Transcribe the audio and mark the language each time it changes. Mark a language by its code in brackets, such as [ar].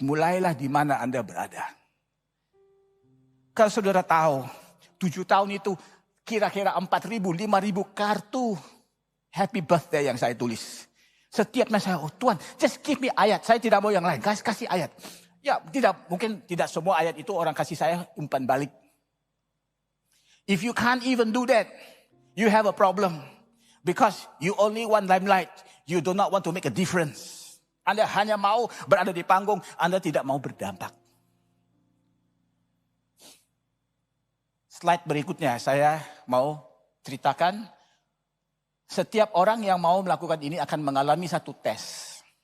[id] Mulailah di mana Anda berada. Kalau saudara tahu, 7 tahun itu kira-kira 4.000, 5.000 kartu happy birthday yang saya tulis. Setiap saya, oh Tuhan, [en] just give me [id] ayat. Saya tidak mau yang lain, kasih ayat. Ya, mungkin tidak semua ayat itu orang kasih saya umpan balik. [en] If you can't even do that, you have a problem. Because you only want limelight. You do not want to make a difference. [id] Anda hanya mau berada di panggung, Anda tidak mau berdampak. Slide berikutnya saya mau ceritakan. Setiap orang yang mau melakukan ini akan mengalami satu tes.